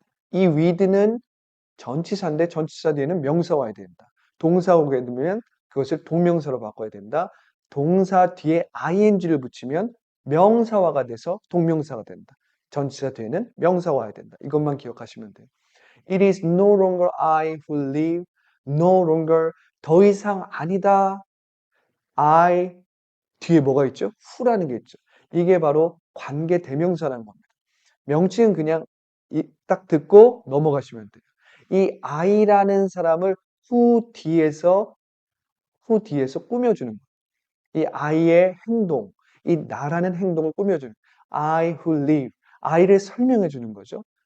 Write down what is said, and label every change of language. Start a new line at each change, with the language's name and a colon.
Korean: 이 with는 전치사인데 전치사 뒤에는 명사가 와야 된다. 동사 오게 되면 그것을 동명사로 바꿔야 된다. 동사 뒤에 ing를 붙이면 명사화가 돼서 동명사가 된다. 전치사 뒤에는 명사가 와야 된다. 이것만 기억하시면 돼요.
English: It is no longer I who live, no longer
Korean: 더 이상 아니다. I 뒤에 뭐가 있죠? who라는 게 있죠. 이게 바로 관계 대명사라는 겁니다. 명칭은 그냥 딱 듣고 넘어가시면 돼요. 이 I라는 사람을 who 뒤에서 꾸며주는 거예요. 이 I의 행동, 이 나라는 행동을 꾸며주는 I who live, I를 설명해 주는 거죠.